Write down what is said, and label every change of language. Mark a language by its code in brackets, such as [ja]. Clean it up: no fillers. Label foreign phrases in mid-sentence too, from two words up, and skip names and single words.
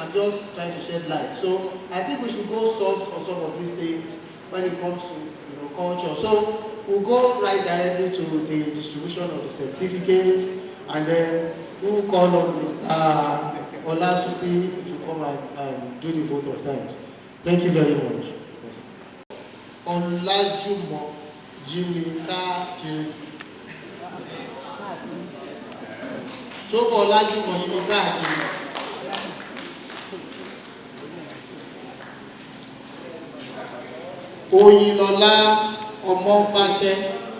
[en] I'm just trying to shed light. So I think we should go soft on some of these things when it comes to culture. So we'll go right directly to the distribution of the certificates, and then we will call on Mr. Olasusi to come and do the vote of thanks. Thank you very much. Olajumo Jimika Kiri. So Olajumo Jimika Kiri. Oyinlola Omopake.